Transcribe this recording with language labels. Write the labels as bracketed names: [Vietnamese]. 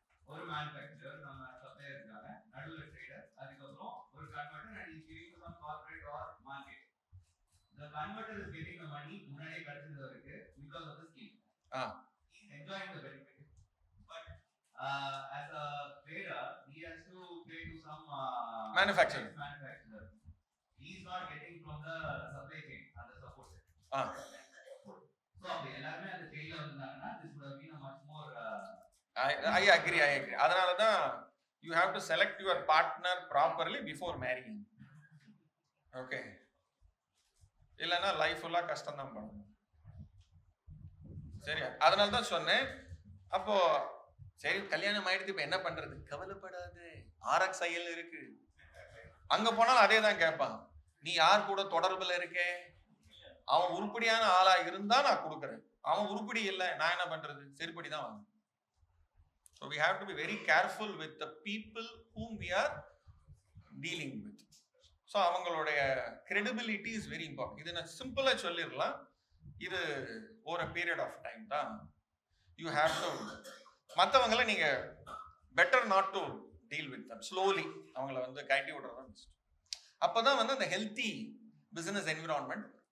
[Tamil] ஒரு மேனுஃபேக்சரர் நம்ம சப்ளையர் இருக்காங்க, நடுவுல ட்ரேடர், அதுக்கப்புறம் ஒரு converter [English] And is giving to some corporate or market. The converter is getting the money [Tamil] முன்னாடியே கிடைச்சதற்கு [English] because of the scheme. He is enjoying the benefit. But as a trader, he has to pay to some manufacturer. He is not getting from the supply chain and the support. So [Tamil] எல்லாரும் அந்த chain வந்தாங்கன்னா [English] this would have been a much more I agree. [Tamil] அதனால தான் [English] you have to select your partner properly before marrying. Okay. [Tamil] இல்லைன்னா life ஃபுல்லா கஷ்டம் தான் பண்ணணும். சரியா? அதனால தான் சொன்னேன். அப்போ சரி கல்யாணம் ஆயிடுத்து, இப்ப என்ன பண்றது? கவலைப்படாது, RXIL இருக்கு. அங்க போனாலும் அதே தான் கேட்பான், நீ யார் கூட தொடர்புல இருக்கே, அவன் உருப்படியான ஆளா இருந்தா நான் கொடுக்குறேன், அவன் உருப்படி இல்லை நான் என்ன பண்றது? சரிப்படி தான் வாங்க. [English] So we have to be very careful with the people whom we are dealing with. So [Tamil] அவங்களுடைய [English] credibility is very important. [Tamil] இது நான் சிம்பிளா சொல்லிடலாம், இது ஒரு பீரியட் ஆஃப் டைம் தான். [English] You have to [Tamil] மற்றவங்களை நீங்க [English] better not to deal with them. [Tamil] Slowly அவங்கள வந்து கட்டி விடுறது பெஸ்ட். அப்பதான் வந்து அந்த ஹெல்த்தி பிசினஸ் என்விரான்மெண்ட்.